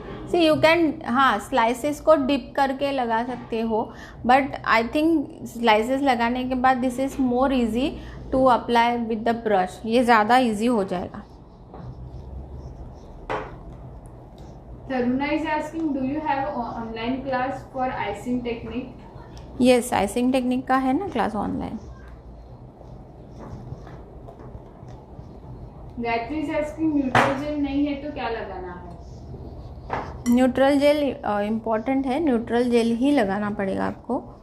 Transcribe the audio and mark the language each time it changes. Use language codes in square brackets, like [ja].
[en] see you can, [hi] हाँ slices को dip करके लगा सकते हो, [en] but I think [hi] स्लाइसेस लगाने के बाद [en] this is more easy to apply with the brush, [hi] ये ज़्यादा इजी हो जाएगा. [en] Taruna is asking, do you have online class for icing technique? Yes, [hi] icing technique का है ना class online. Gayatri [en] is asking, [hi] neutral jail नहीं है तो क्या लगाना है? न्यूट्रल जेल इम्पॉर्टेंट है, न्यूट्रल जेल ही लगाना पड़ेगा आपको.